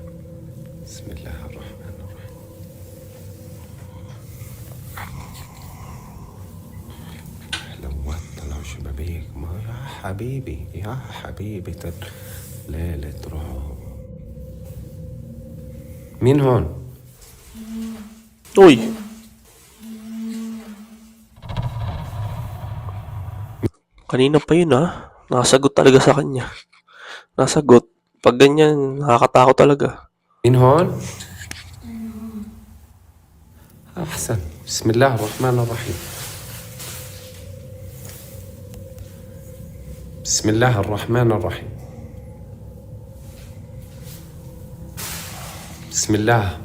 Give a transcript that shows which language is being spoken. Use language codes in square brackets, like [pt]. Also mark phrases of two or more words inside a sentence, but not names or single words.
[ar] بسم الله الرحمن الرحيم. حلوات طلعوا شبابيك. ما يا حبيبي يا حبيبي ليلة رعب. مين هون؟ Uy! [tl] Kanina pa yun Nakasagot talaga sa kanya. Nasagot. Pag ganyan, nakakatakot talaga. [ar] مين هون؟ أحسن. بسم الله الرحمن الرحيم. بسم الله الرحمن الرحيم. بسم الله.